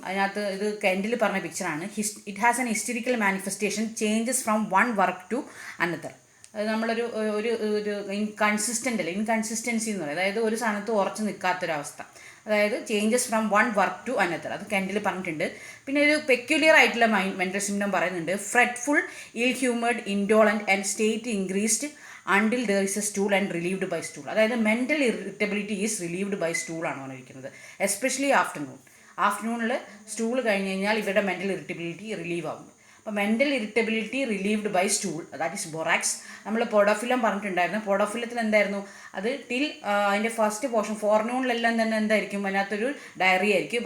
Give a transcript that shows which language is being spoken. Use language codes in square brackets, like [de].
[ml] അതിനകത്ത് ഇത് കെൻഡിൽ പറഞ്ഞ പിക്ചറാണ്. [en] It has an hysterical manifestation changes from one work to another. [ml] അത് നമ്മളൊരു ഒരു ഒരു ഇൻകൺസിസ്റ്റൻസി എന്ന് പറയും. അതായത് ഒരു സ്ഥാനത്ത് ഉറച്ചു നിൽക്കാത്തൊരവസ്ഥ, അതായത് [en] Changes from one work to another. [ml] അത് കെൻഡിൽ പറഞ്ഞിട്ടുണ്ട്. പിന്നെ ഒരു പെക്യുലിയർ ആയിട്ടുള്ള മെൻ്റൽ സിംപ്റ്റം പറയുന്നുണ്ട്. [en] Fretful, ill humoured, indolent and state increased until there is a stool and relieved by stool. അതായത് mental irritability is relieved by സ്റ്റൂളാണ് പറഞ്ഞിരിക്കുന്നത്. [ml] എസ്പെഷ്യലി ആഫ്റ്റർനൂണിൽ സ്റ്റൂൾ കഴിഞ്ഞ് കഴിഞ്ഞാൽ ഇവരുടെ മെൻ്റൽ ഇറിറ്റബിലിറ്റി റിലീവ് ആകും. [en] അപ്പോൾ mental irritability relieved by stool, that is borax. [ml] നമ്മൾ പോഡോഫിലം പറഞ്ഞിട്ടുണ്ടായിരുന്നു. പോഡോഫിലത്തിൽ എന്തായിരുന്നു അത്? അതിൻ്റെ ഫസ്റ്റ് പോർഷൻ ഫോർനൂണിലെല്ലാം തന്നെ എന്തായിരിക്കും, അതിനകത്തൊരു ഡയറി ആയിരിക്കും.